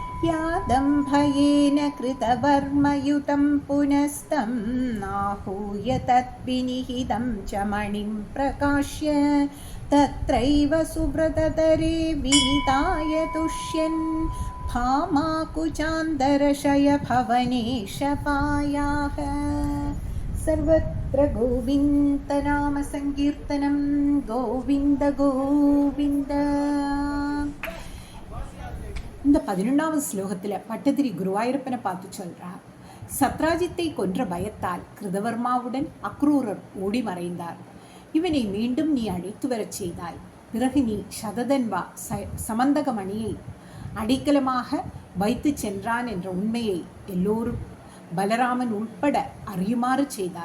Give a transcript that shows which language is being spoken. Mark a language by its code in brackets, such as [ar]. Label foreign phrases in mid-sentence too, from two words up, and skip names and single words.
[sa] व्यादं भयेन कृतवर्मयुतं पुनस्तं आहूय तद्विनिहितं च मणिं प्रकाश्य तत्रैव सुव्रततरे विनिताय तुष्यन् भामाकुचान्दरशयभवनेशपायाः। सर्वत्र गोविन्दनामसङ्कीर्तनं गोविन्द गोविन्द. [ta] இந்த 11வது ஸ்லோகத்தில் பட்டதிரி குருவாயூரப்பனை பார்த்து சொல்றார். சத்ராஜித்தை கொன்ற பயத்தால் கிருதவர்மாவுடன் அக்ரூரர் ஓடி மறைந்தார். இவனை மீண்டும் நீ அழைத்து வரச் செய்தாய். பிறகு நீ சததன்வா சமந்தகமணியை அடைக்கலமாக வைத்து சென்றான் என்ற உண்மையை எல்லோரும் பலராமன் உட்பட அறியுமாறு செய்தாய்.